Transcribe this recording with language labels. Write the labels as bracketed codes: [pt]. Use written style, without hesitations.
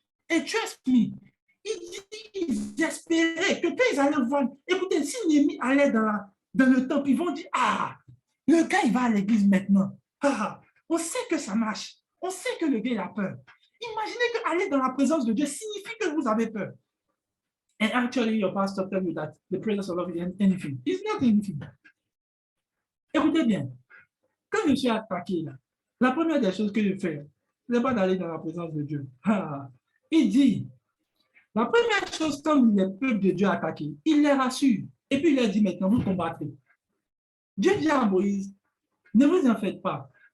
[fr] Et [en] trust me, [fr] ils espéraient que quand ils allaient voir, écoutez, si Néhémie allait dans le temple, ils vont dire, ah, le gars, il va à l'église maintenant. Ah, on sait que ça marche. On sait que le gars, il a peur. Imaginez qu'aller dans la présence de Dieu signifie que vous avez peur. [en] And actually, your pastor tell you that the presence of God is anything. It's not anything. [fr] Écoutez bien, quand je suis attaqué, là, la première des choses que je fais, ce n'est pas d'aller dans la présence de Dieu. Ah, il dit, la première chose quand le peuple de Dieu est attaqué, il les rassure. Et puis il leur dit maintenant, vous combattrez. Dieu dit à Moïse, ne vous en faites pas.